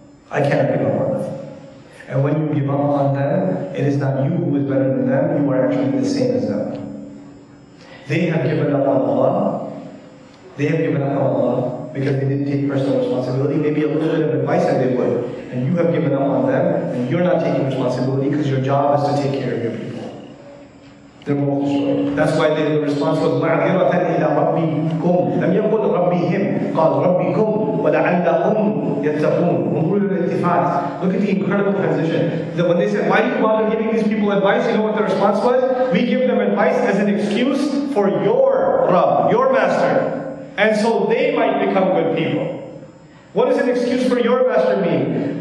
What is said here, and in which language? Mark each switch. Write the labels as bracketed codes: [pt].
[en] I can't give up on them. And when you give up on them, it is not you who is better than them, you are actually the same as them. They have given up on Allah. They have given up on Allah because they didn't take personal responsibility, maybe a little bit of advice that they would. And you have given up on them, and you're not taking responsibility because your job is to take care of your people. They're both destroyed. That's why the response was [ar] مَعْذِرَةً إِلَىٰ رَبِّكُمْ لَمْ يَقُلْ رَبِّهِمْ قَالْ رَبِّكُمْ وَلَعَلَّهُمْ يَتَّقُونَ. [en] Look at the incredible transition. When they said, why do you bother giving these people advice? You know what the response was? We give them advice as an excuse for your Rabb, your master. And so they might become good people. What does an excuse for your master mean?